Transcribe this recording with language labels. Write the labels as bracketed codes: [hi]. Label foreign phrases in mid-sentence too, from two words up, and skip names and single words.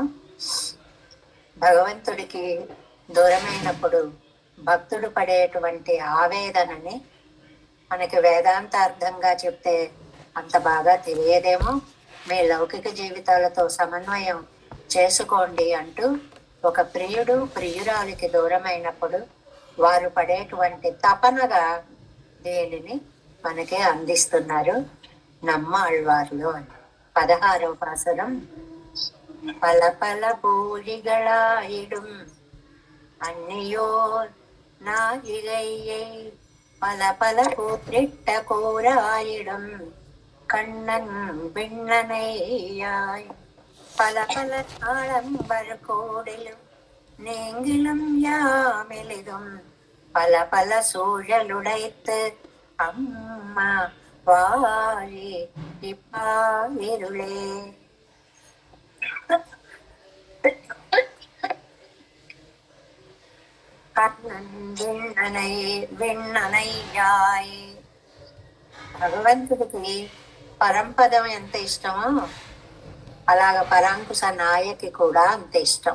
[te] భగవంతుడికి దూరమైనప్పుడు భక్తుడు పడేటువంటి ఆవేదనని మనకి వేదాంతార్థంగా చెప్తే అంత బాగా తెలియదేమో, మీ లౌకిక జీవితాలతో సమన్వయం చేసుకోండి అంటూ ఒక ప్రియుడు ప్రియురాలికి దూరమైనప్పుడు వారు పడేటువంటి తపనగా దేనిని మనకి అందిస్తున్నారు నమ్మాళ్వార్లు అని. 16వ పాసురం. [ta] பல பல பூலிகளாயிடும் அந்நியோர் நாயிகையை பல பல கூற்றிட்ட கூறாயிடும் கண்ணன் விண்ணனையாய் பல பல ஆடம்பர் கோடிலும் நீங்கிலும் யாமெளிதும் பல பல சூழலுடைத்து அம்மா வாழி இப்பாயிருளே. [te] విన్ననయ్యాయ్. భగవంతుడికి పరంపదం ఎంత ఇష్టమో అలాగ పరాంకుశ నాయకి కూడా అంత ఇష్టం.